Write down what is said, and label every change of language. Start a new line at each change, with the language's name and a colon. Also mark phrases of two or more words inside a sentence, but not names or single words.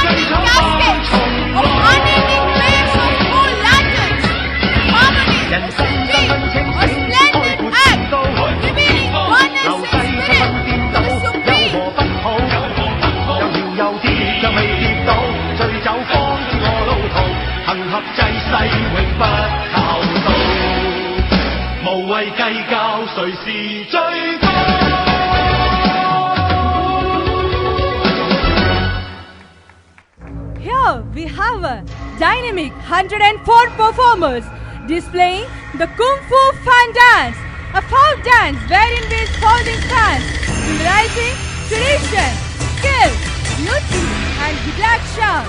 English: cascades of unending flames of gold lanterns, harmony, deep, a splendid act, revealing oneness in spirit, the supreme.
Cantonese: 有啲尚未跌倒，醉酒方知我路途，行合濟世永不靠到，無謂計較誰是最高。
English: Here we have a dynamic 104 performers displaying the Kung Fu Fan Dance, a folk dance wherein we folding fans, symbolizing tradition, skill, beauty and good action.